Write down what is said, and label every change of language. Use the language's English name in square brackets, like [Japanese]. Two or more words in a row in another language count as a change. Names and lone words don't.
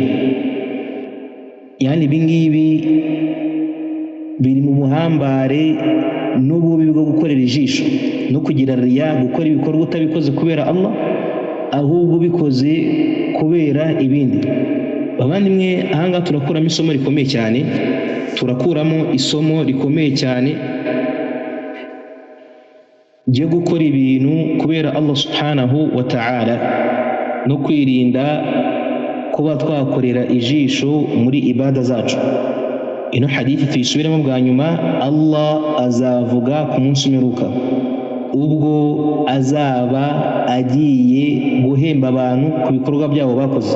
[Kinyarwanda] Yani ibingibi biri mu buhambare n'ububi bwo gukorera ijisho no kugira riya, gukora ibikorwa utabikoze kubera Allah ahubwo ubikoze kubera ibindi. Abandimwe, ahangaha turakuramo isomo rikomeye cyane, turakuramo isomo rikomeye cyane ryo gukora ibintu kubera Allah [Arabic] سبحانه وتعالى [Kinyarwanda] no kwirinda kuba twakorera ijisho muri ibada zacu. Ino hadithi tuyisubiremo bwa nyuma. Allah azavuga ku munsi w'imperuka ubwo azaba agiye guhemba abantu ku bikorwa byabo bakoze.